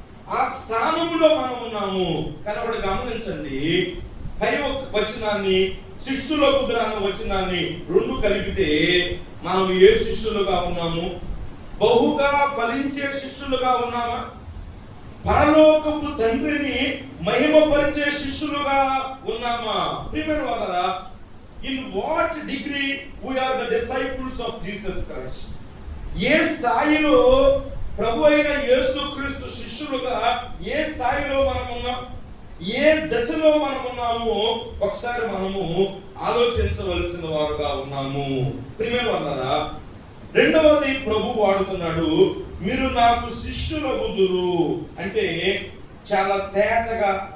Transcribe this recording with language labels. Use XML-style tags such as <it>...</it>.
<te>ఆ స్థానంలో మనం ఉన్నాము. కనుక గమనించండి, పై వచనాన్ని శిష్యులగుదురు అన్న వచనాన్ని రెండు కలిపితే మనం ఏ శిష్యులుగా ఉన్నాము? బహుగా ఫలించే శిష్యులుగా ఉన్నామా? పరలోకపు తండ్రిని మహిమపరిచే శిష్యులుగా ఉన్నామా? ప్రియమైన వాళ్ళరా,</te> <en>In what degree we are the disciples of Jesus Christ?</en> <te>ఏ స్థాయిలో ప్రభు అయిన యేసుక్రీస్తు శిష్యులుగా ఏ స్థాయిలో మనం ఉన్నాం, ఏ దశలో మనం ఉన్నామో ఒకసారి మనము ఆలోచించవలసిన వారుగా ఉన్నాము. ప్రియమైన వాళ్ళరా, రెండవది ప్రభు వాడుతున్నాడు, మీరు నాకు శిష్యులగుదురు అంటే చాలా తేటగా</te>